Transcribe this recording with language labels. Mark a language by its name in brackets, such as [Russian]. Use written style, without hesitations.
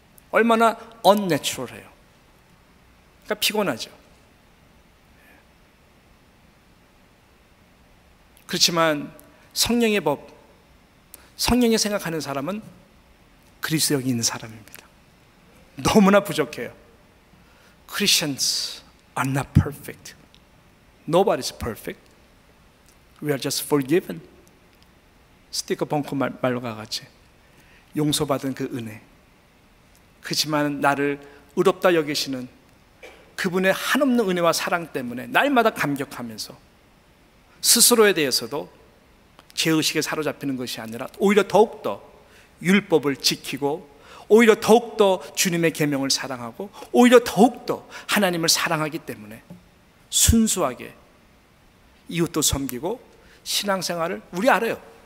[Korean] 얼마나 unnatural해요. 그러니까 피곤하죠. 그렇지만 성령의 법, 성령이 생각하는 사람은 그리스도에 있는 사람입니다. 너무나 부족해요. [English] Christians are not perfect. Nobody's perfect. We are just forgiven. [Korean] 스티커 벙커 말과 같이 용서받은 그 은혜. 그렇지만 나를 의롭다 여기시는 그분의 한없는 은혜와 사랑 때문에 날마다 감격하면서 스스로에 대해서도 죄의식에 사로잡히는 것이 아니라 오히려 더욱더 율법을 지키고 오히려 더욱더 주님의 계명을 사랑하고 오히려 더욱더 하나님을 사랑하기 때문에 순수하게 이웃도 섬기고 신앙생활을 우리 알아요.